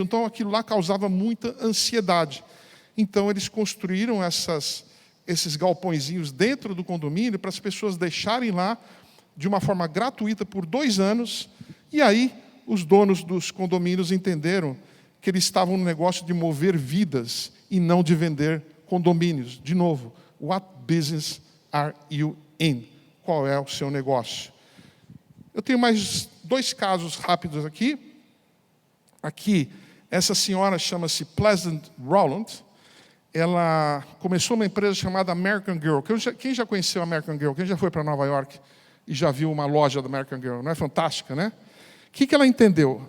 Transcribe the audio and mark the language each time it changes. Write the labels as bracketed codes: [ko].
[pt] Então, aquilo lá causava muita ansiedade. Então, eles construíram esses galpõezinhos dentro do condomínio para as pessoas deixarem lá de uma forma gratuita por 2 anos. E aí, os donos dos condomínios entenderam que eles estavam no negócio de mover vidas e não de vender condomínios. De novo, [en] what business are you in? [pt] Qual é o seu negócio? Eu tenho mais 2 casos rápidos aqui. Aqui, essa senhora chama-se Pleasant Rowland. Ela começou uma empresa chamada American Girl. Quem já conheceu a American Girl? Quem já foi para Nova York e já viu uma loja da American Girl? Não é fantástica, né? O que ela entendeu?